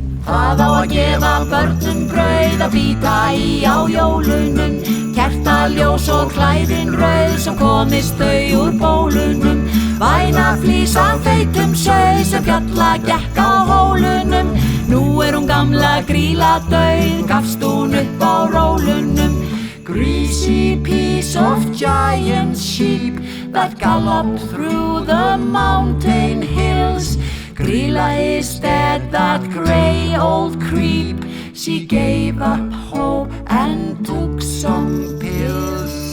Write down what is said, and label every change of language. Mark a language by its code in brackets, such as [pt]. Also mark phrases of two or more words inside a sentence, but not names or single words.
[is] Hvað á að gefa börnum brauð að bíta í á jólunum? Kertaljós og klæðin rauð sem komist þau úr bólunum. Væna flís af feitum sauð sem fjalla gekk á hólunum. Nú hún gamla Grýla dauð, gafst hún upp á rólunum. [en] Greasy piece of giant sheep that galloped through the mountain hills. Grýla is dead, that grey old creep. She gave up hope and took some pills.